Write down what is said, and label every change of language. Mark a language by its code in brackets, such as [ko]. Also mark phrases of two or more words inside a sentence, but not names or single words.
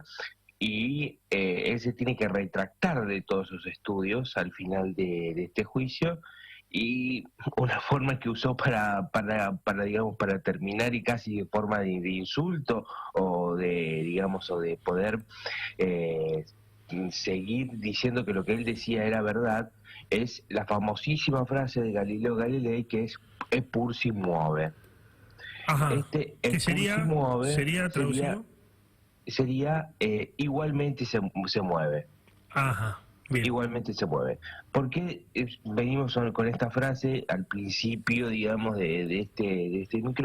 [es] Y él se tiene que retractar de todos sus estudios al final de este juicio, y una forma que usó para terminar, y casi de forma de insulto o de poder seguir diciendo que lo que él decía era verdad, es la famosísima frase de Galileo Galilei que es [it] "E pur si muove". [es] Ajá. ¿Qué sería? ¿Sería traducido? Sería igualmente se mueve. Ajá. Bien. Igualmente se mueve. ¿Por qué venimos con esta frase al principio, digamos, de este micro?